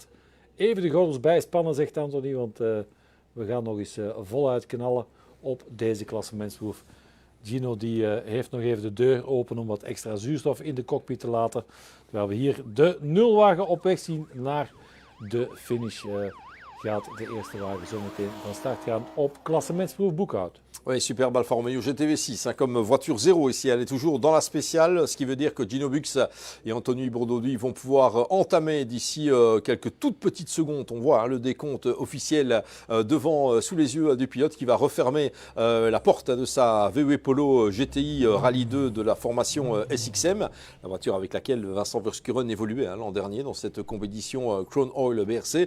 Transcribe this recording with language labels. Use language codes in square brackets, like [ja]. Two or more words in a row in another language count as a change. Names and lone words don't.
[nl] Even de gordels bijspannen, zegt Anthony, want we gaan nog eens voluit knallen op deze klassementsproef. Gino die heeft nog even de deur open om wat extra zuurstof in de cockpit te laten. Terwijl we hier de nulwagen op weg zien naar de finish. Gaat de eerste wagen zometeen van start gaan op klassementsproef Boekhout. [fr] Oui, superbe Alfa Romeo GTV6, hein, comme voiture zéro ici, elle est toujours dans la spéciale, ce qui veut dire que Gino Bux et Anthony Bourdauduy vont pouvoir entamer d'ici quelques toutes petites secondes. On voit hein, le décompte officiel devant, sous les yeux du pilote qui va refermer la porte de sa VW Polo GTI Rallye 2 de la formation SXM, la voiture avec laquelle Vincent Verschuren évoluait hein, l'an dernier dans cette compétition Crown Oil BRC.